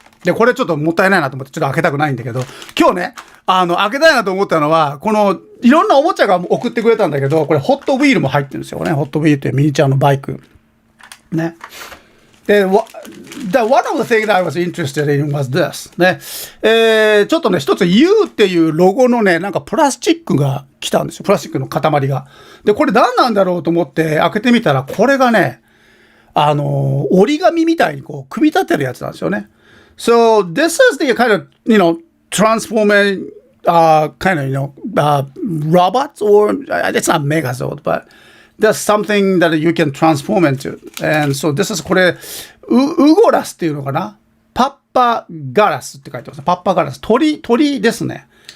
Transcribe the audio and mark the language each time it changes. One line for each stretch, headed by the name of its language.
Japanese: で、これちょっともったいないなと思って、ちょっと開けたくないんだけど、今日ね、開けたいなと思ったのは、この、いろんなおもちゃが送ってくれたんだけど、これ、ホットウィールも入ってるんですよね。ホットウィールってミニチュアのバイク。ね。
English: で、one of the things that I was interested in was this.
Japanese: ね。ちょっとね、一つ U っていうロゴのね、なんかプラスチックが来たんですよ。プラスチックの塊が。で、これ何なんだろうと思って開けてみたら、これがね、折り紙みたいにこう、組み立てるやつなんですよね。
English: So, this is the kind of, transforming, kind of, robots, or it's not Megazord, but there's something that you can transform into. And so, this is
Japanese: これ、ウゴラスっていうのかな？パッパガラスって書いてます。パッパガラス。鳥ですね。